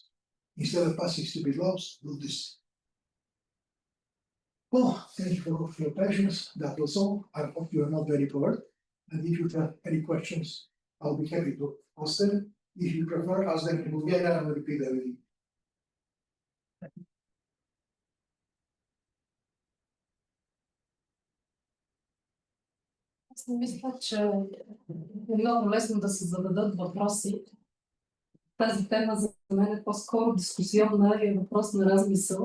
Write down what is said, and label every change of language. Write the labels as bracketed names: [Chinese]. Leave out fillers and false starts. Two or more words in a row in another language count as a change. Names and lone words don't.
[English] Instead of passing stupid laws, do this. Well, thank you for your patience. That was all. I hope you are not very bored. And if you have any questions, I'll be happy to ask them. If you prefer, ask them in Bulgarian, I will repeat everything. [Bulgarian] Аз не мисля, че е много лесно да се зададат въпроси. Тази тема за мен е по-скоро дискусионна и е въпрос на размисъл.